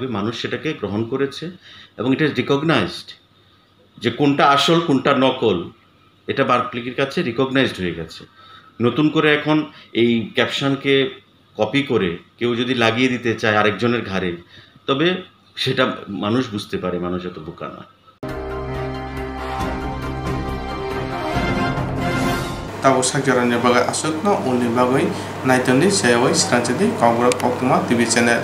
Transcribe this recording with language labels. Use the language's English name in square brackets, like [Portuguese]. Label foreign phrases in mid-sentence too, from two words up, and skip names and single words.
[Bangla] মানুষ সেটাকে গ্রহণ করেছে এবং এটা রিকগনাইজড যে কোনটা আসল কোনটা নকল, এটা পাবলিকের কাছে রিকগনাইজড হয়ে গেছে। নতুন করে এখন এই ক্যাপশনকে কপি করে কেউ যদি লাগিয়ে দিতে চায় আরেকজনের ঘাড়ে, তবে সেটা মানুষ বুঝতে পারে মানুষ এত বোকা না। [Kok Borok] Tabo sakjaran bagai asukno uni bagai naitoni sayawai Swrangchati Kokborok koktwma [English] TV channel.